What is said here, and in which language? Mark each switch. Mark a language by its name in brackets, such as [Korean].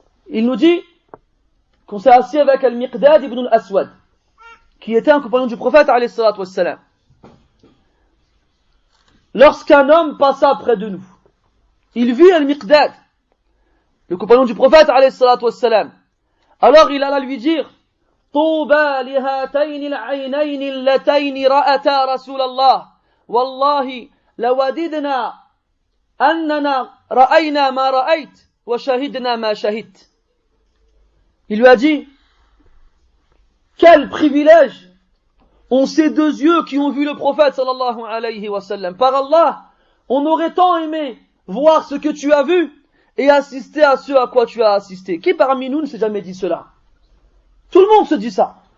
[French] Il nous dit qu'on s'est assis avec Al-Miqdad ibn al-Aswad, qui était un compagnon du prophète alayhi salatu wassalam. Lorsqu'un homme passa près de nous, il vit Al-Miqdad, le compagnon du prophète alayhi salatu wassalam. Alors il alla lui dire: [Arabic] طوبى لهاتين العينين اللتين رأتا رسول الله والله لوددنا أننا رأينا ما رأيت وشهدنا ما شهدت. [French] Il lui a dit: quel privilège ont ces deux yeux qui ont vu le prophète sallallahu alayhi wa sallam. Par Allah, on aurait tant aimé voir ce que tu as vu et assister à ce à quoi tu as assisté. Qui parmi nous ne s'est jamais dit cela? Tout le monde se dit ça.